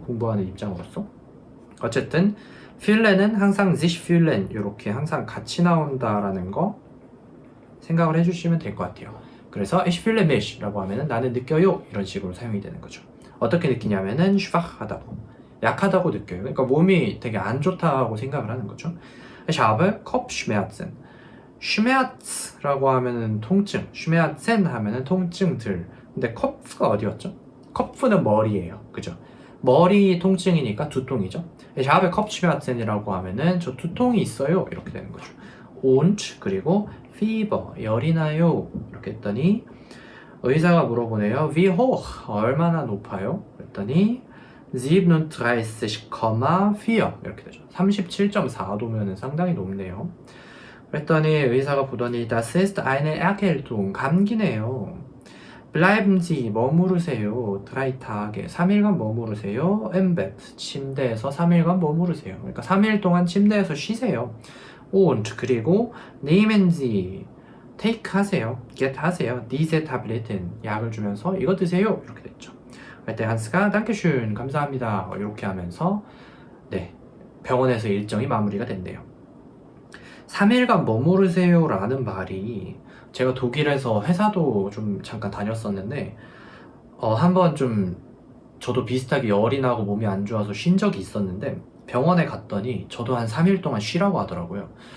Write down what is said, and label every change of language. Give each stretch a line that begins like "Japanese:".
Korean: 공부하는 입장으로서. 어쨌든 fühlen은 항상
German: sich fühlen
Korean: 이렇게 항상 같이 나온다라는 거 생각을 해주시면 될 것 같아요. 그래서
German: ich fühle mich
Korean: 라고 하면은 나는 느껴요 이런 식으로 사용이 되는 거죠. 어떻게 느끼냐면은 schwach하다고 약하다고 느껴요. 그러니까 몸이 되게 안 좋다고 생각을 하는 거죠.
German: Ich habe Kopfschmerzen.
Korean: Schmerz라고 하면은 통증, Schmerzen 하면은 통증들. 근데 Kopf가 어디였죠? Kopf는 머리예요, 그죠? 머리 통증이니까 두통이죠.
German: Ich habe Kopfschmerzen
Korean: 이라고 하면은 저 두통이 있어요 이렇게 되는 거죠. Und 그리고 Fieber 열이 나요 이렇게 했더니 의사가 물어보네요.
German: Wie hoch
Korean: 얼마나 높아요? 그랬더니 37,4 이렇게 되죠. 37.4도면 상당히 높네요. 그랬더니 의사가 보더니
German: Das ist eine Erkältung
Korean: 감기네요.
German: Bleiben Sie
Korean: 머무르세요. 3 Tage 3일간 머무르세요.
German: Im Bett
Korean: 침대에서 3일간 머무르세요. 그러니까 3일 동안 침대에서 쉬세요. Und 그리고
German: nehmen Sie
Korean: take 하세요. get 하세요.
German: diese Tabletten
Korean: 약을 주면서 이거 드세요. 이렇게 됐죠. 그때 한스가 dankeschön 감사합니다 이렇게 하면서 네 병원에서 일정이 마무리가 됐네요. 3일간 머무르세요 라는 말이 제가 독일에서 회사도 좀 잠깐 다녔었는데 한번 좀 저도 비슷하게 열이 나고 몸이 안 좋아서 쉰 적이 있었는데 병원에 갔더니 저도 한 3일 동안 쉬라고 하더라고요.